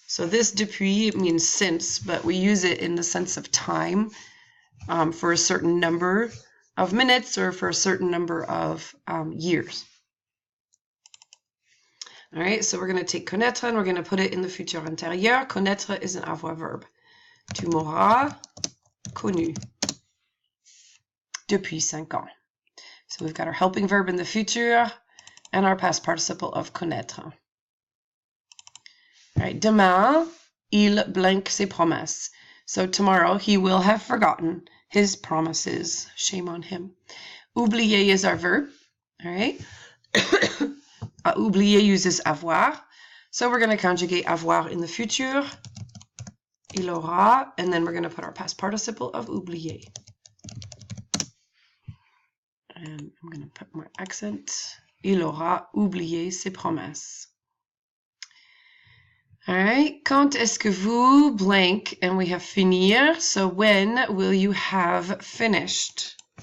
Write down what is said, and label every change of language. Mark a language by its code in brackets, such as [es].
[en] So this depuis means since, but we use it in the sense of time for a certain number of minutes or for a certain number of years. All right, so we're going to take connaître and we're going to put it in the futur antérieur. Connaître is an avoir verb. [fr] Tu m'auras connu. depuis 5 ans. [en] So we've got our helping verb in the future and our past participle of connaître. All right, [fr] demain, il blanque ses promesses. [en] So tomorrow he will have forgotten his promises. Shame on him. Oublier is our verb. All right. Oublier uses avoir. So we're going to conjugate avoir in the future. [fr] Il aura. [en] And then we're going to put our past participle of oublier. And I'm going to put my accent. [fr] Il aura oublié ses promesses. [en] All right. [fr] Quand est-ce que vous blank? [en] And we have finir. So when will you have finished?